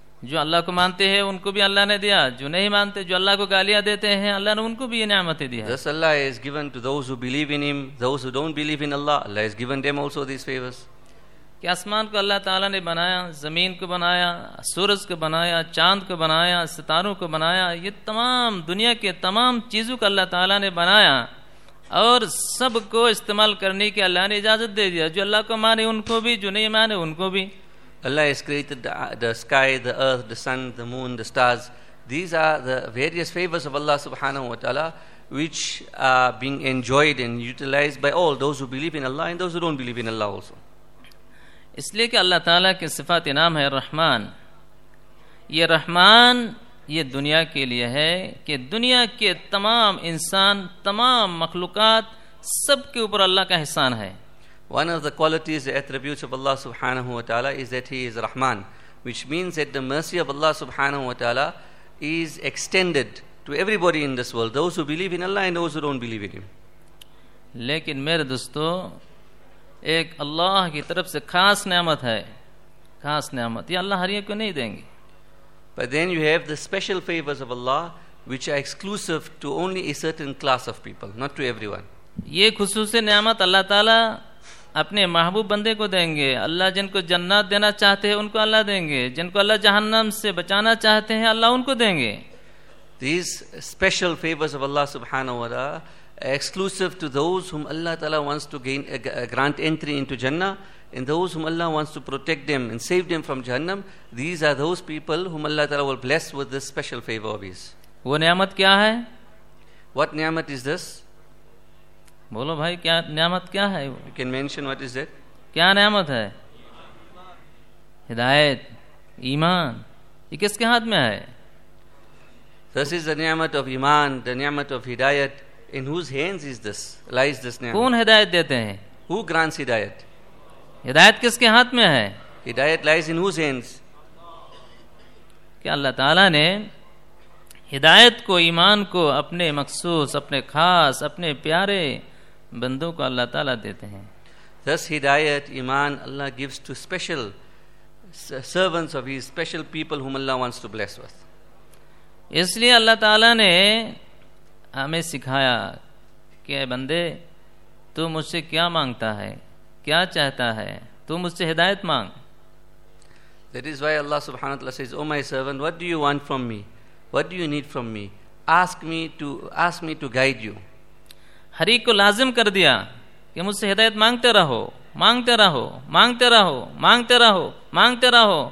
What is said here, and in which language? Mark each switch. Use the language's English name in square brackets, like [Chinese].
[Urdu] جو اللہ کو مانتے ہیں ان کو بھی اللہ نے دیا, جو نہیں مانتے جو اللہ کو گالیاں دیتے ہیں اللہ نے ان کو بھی یہ نعمتیں دی ہیں. [English] Thus Allah has given to those who believe in Him, those who don't believe in Allah, Allah has given them also these favors. [Urdu] کہ آسمان کو اللہ تعالیٰ نے بنایا, زمین کو بنایا, سورج کو بنایا, چاند کو بنایا, ستاروں کو بنایا, یہ تمام دنیا کے تمام چیزوں کو اللہ تعالیٰ نے بنایا اور سب کو استعمال کرنے کی اللہ نے اجازت دے دیا, جو اللہ کو مانے ان کو بھی, جو نہیں مانے ان کو بھی. [English] Allah has created the sky, the earth, the sun, the moon, the stars. These are the various favors of Allah subhanahu wa ta'ala which are being enjoyed and utilized by all those who believe in Allah and those who don't believe in Allah also. [Urdu] اس لیے کہ اللہ تعالیٰ کے صفات نام ہے رحمان. یہ رحمان یہ دنیا کے لیے ہے کہ دنیا کے تمام انسان, تمام مخلوقات, سب کے اوپر اللہ کا احسان ہے. [English] One of the qualities, the attributes of Allah subhanahu wa ta'ala is that He is Rahman, which means that the mercy of Allah subhanahu wa ta'ala is extended to everybody in this world, those who believe in Allah and those who don't believe in Him. [Urdu] لیکن میرے دوستو, ایک اللہ کی طرف سے خاص نعمت ہے, خاص نعمت, یہ اللہ ہر ایک کو نہیں دیں گے. [English] But then you have the special favors of Allah which are exclusive to only a certain class of people, not to everyone. [Urdu] یہ خصوصی نعمت اللہ تعالیٰ اپنے محبوب بندے کو دیں گے. اللہ جن کو جنات دینا چاہتے ہیں ان کو اللہ دیں گے, جن کو اللہ جہنم سے بچانا چاہتے ہیں اللہ ان کو دیں گے. [English] These special favors of Allah subhanahu wa ta'ala exclusive to those whom Allah Ta'ala wants to gain grant entry into Jannah, and those whom Allah wants to protect them and save them from Jahannam, these are those people whom Allah Ta'ala will bless with this special favor of His. [Urdu] وہ نعمت کیا ہے؟ [English] What نعمت is this? [Urdu] بولو بھائی, کیا نعمت کیا ہے؟ [English] You can mention what is it. [Urdu] کیا نعمت ہے؟ ہدایت, ایمان. یہ کس کے ہاتھ میں ہے؟ [English] This is the نعمت of ایمان, the نعمت of ہدایت. In whose hands is this, lies this نعمت؟ [Urdu] کون ہدایت دیتے ہیں؟ [English] Who grants ہدایت؟ [Urdu] ہدایت کس کے ہاتھ میں ہے؟ [English] ہدایت lies in whose hands? [Urdu] کہ اللہ تعالیٰ نے ہدایت کو, ایمان کو اپنے مخصوص, اپنے خاص, اپنے پیارے بندوں کو اللہ تعالیٰ دیتے ہیں. [English] Thus ہدایت, ایمان, Allah gives to special servants of His, special people whom Allah wants to bless with. [Urdu] اس لیے اللہ تعالیٰ نے ہمیں سکھایا کہ اے بندے, تو مجھ سے کیا مانگتا ہے, کیا چاہتا ہے, تو مجھ سے ہدایت مانگ. [English] That is why Allah subhanahu wa ta'ala says, oh my servant, what do you want from me, what do you need from me, ask me to guide you. [Urdu] ہر ایک کو لازم کر دیا کہ مجھ سے ہدایت مانگتے رہو مانگتے رہو مانگتے رہو مانگتے رہو مانگتے رہو.